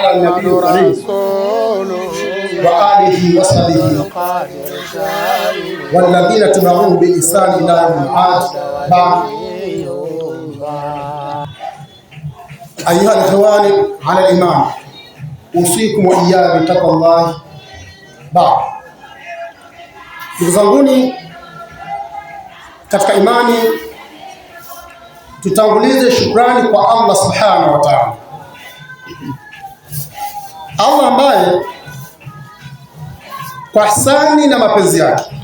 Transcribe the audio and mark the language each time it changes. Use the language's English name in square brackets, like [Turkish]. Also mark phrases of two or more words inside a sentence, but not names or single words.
[Arabic] على النبي الكريم وآله وصحبه والذين تبعوه بإحسان إلى يوم المعاد. بعد، أيها الإخوان على الإيمان، أوصيكم وإياي بتقوى الله. [Swahili] بعd, ndugu zanguni katika imani, tutangulize shukrani kwa [Arabic] الله سبحانه وتعالى, [Swahili] Allah ambaye kwa ihsani na mapenzi yake,